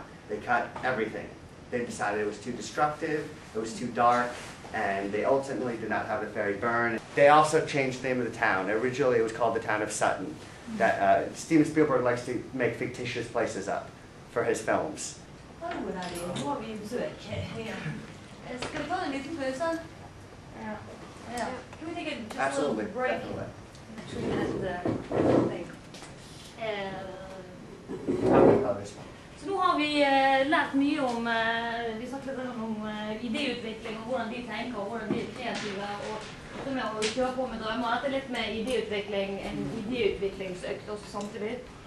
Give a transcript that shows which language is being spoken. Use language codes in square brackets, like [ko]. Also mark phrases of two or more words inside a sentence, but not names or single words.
[en] They cut everything. They decided it was too destructive, it was too dark, and they ultimately did not have the ferry burn. They also changed the name of the town. Originally it was called the town of Sutton. That, Steven Spielberg likes to make fictitious places up for his films. [no] Hallo der, nå har vi besøk igjen. Skal vi ta en liten pause? Ja. [en] Can we take just Absolutely, a little break? definitely. [no] Så nå har vi lært mye om, vi snakket litt om idéutvikling, og hvordan de tenker, og hvordan de er kreative, og dette med å kjøre på med drømmer. Dette er litt med idéutvikling, en idéutviklingsøkt også samtidig.